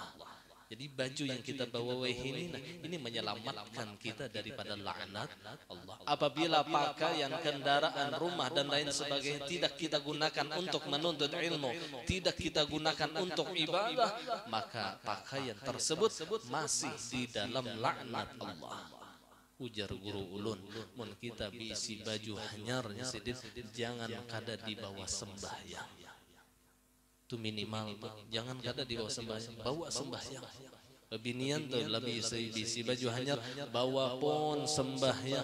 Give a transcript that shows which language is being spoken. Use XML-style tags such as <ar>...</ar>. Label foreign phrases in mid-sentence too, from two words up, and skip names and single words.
<id>Jadi baju yang kita bawa ini menyelamatkan kita daripada laknat Allah. Apabila pakaian, kendaraan, rumah dan lain sebagainya tidak kita gunakan untuk menuntut ilmu, tidak kita gunakan untuk ibadah, maka pakaian tersebut masih di dalam laknat Allah.</id> <bjn>Ujar guru ulun, mun kita bisi baju hanyar sidin, jangan kada di bawah sembahyang.</bjn> <id>Itu minimal tuh.</id> <bjn>Jangan kada di bawah sembahyang, bawa sembahyang. Binian tuh lebih bisi baju hanyar, bawa pun sembahyang.</bjn>